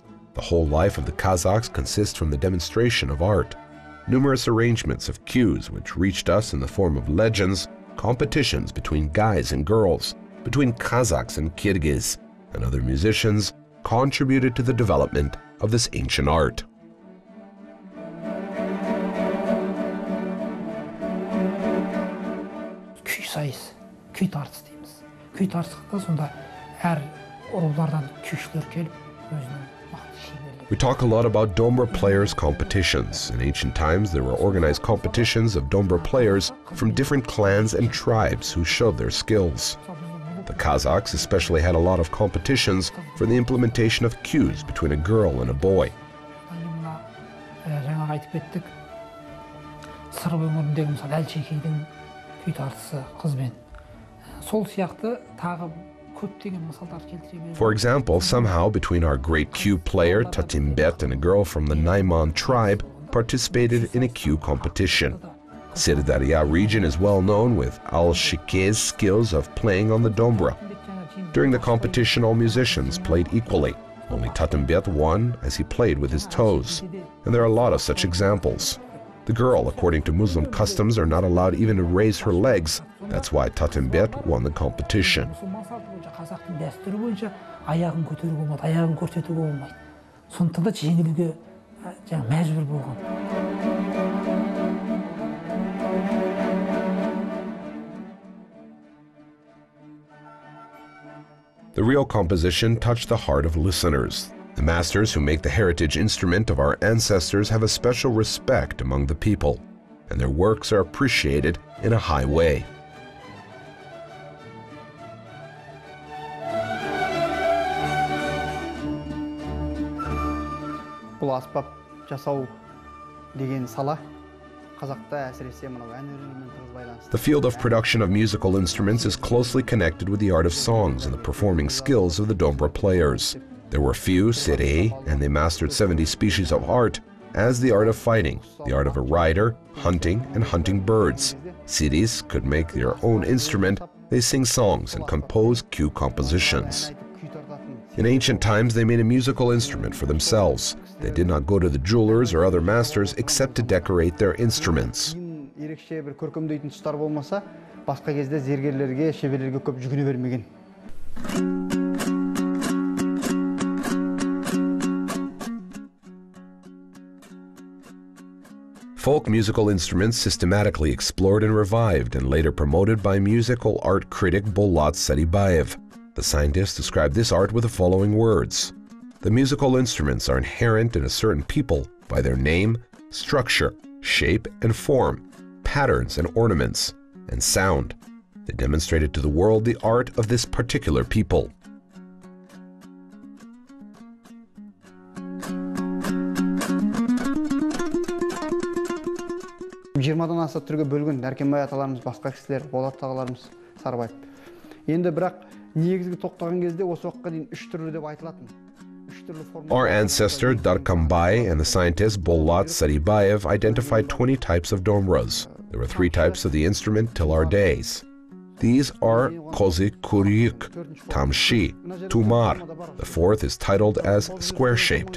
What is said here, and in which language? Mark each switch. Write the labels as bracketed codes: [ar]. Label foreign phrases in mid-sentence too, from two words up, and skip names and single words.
[en] The whole life of the Kazakhs consists from the demonstration of art. Numerous arrangements of cues which reached us in the form of legends, competitions between guys and girls, between Kazakhs and Kyrgyz, and other musicians contributed to the development of this ancient art. [kk] Күй сайыс, күй тартыс дейміз. Күй тартысында сонда әр рулардан күйшілер келіп өзінің мықты шеберлігі. [en] We talk a lot about Dombra players' competitions. In ancient times, there were organized competitions of Dombra players from different clans and tribes who showed their skills. The Kazakhs especially had a lot of competitions for the implementation of cues between a girl and a boy. [kk] Жаңа айтып кеттік. Сыр өңіріндегі мысалы Әлшекейдің күй тартысы қызбен. Сол сияқты тағы көптеген мысалдар келтіре береді. [en] For example, somehow between our great cue player Tatimbet and a girl from the Naiman tribe participated in a cue competition. Sirdarya region is well known with Al-Shike's skills of playing on the dombra. During the competition, all musicians played equally. Only Tatimbet won as he played with his toes. And there are a lot of such examples. The girl, according to Muslim customs, are not allowed even to raise her legs. That's why Tatimbet won the competition. [kk] Қазақтың дәстүрі бойынша аяғын көтеруге болмайды, аяғын көрсетуге болмайды. Сондықтан да жеңілуге мәжбүр болған. [en] The real composition touched the heart of listeners. The masters who make the heritage instrument of our ancestors have a special respect among the people, and their works are appreciated in a high way. [kk] Бұл аспап жасау деген сала Қазақта әсіресе мынау ән өрілмен тығыз байланысты. [en] The field of production of musical instruments is closely connected with the art of songs and the performing skills of the dombra players. There were few siri, and they mastered 70 species of art, as the art of fighting, the art of a rider, hunting, and hunting birds. Siris could make their own instrument, they sing songs and compose cue compositions. In ancient times, they made a musical instrument for themselves. They did not go to the jewelers or other masters except to decorate their instruments. [kk] Ерекше бір көркемдейтін тұстар болмаса, басқа кезде зергерлерге, шеберлерге көп жүгіне бермеген. [en] Folk musical instruments systematically explored and revived and later promoted by musical art critic Bolat Saribayev. The scientist described this art with the following words. The musical instruments are inherent in a certain people by their name, structure, shape and form, patterns and ornaments, and sound. They demonstrated to the world the art of this particular people. [kk] Жиырмадан аса түрге бөлген Дәркембай аталарымыз, басқа кісілер, Болат ағаларымыз, Сарыбаев. Енді бірақ негізгі тоқтаған кезде осы уақытқа дейін 3 түрлі деп айтылатын. [en] Our ancestor Darkambai and the scientist Bolat Saribayev identified 20 types of dombras. There were 3 types of the instrument till our days. These are Kozi Kuryuk, Tamshi, Tumar. The 4th is titled as square-shaped.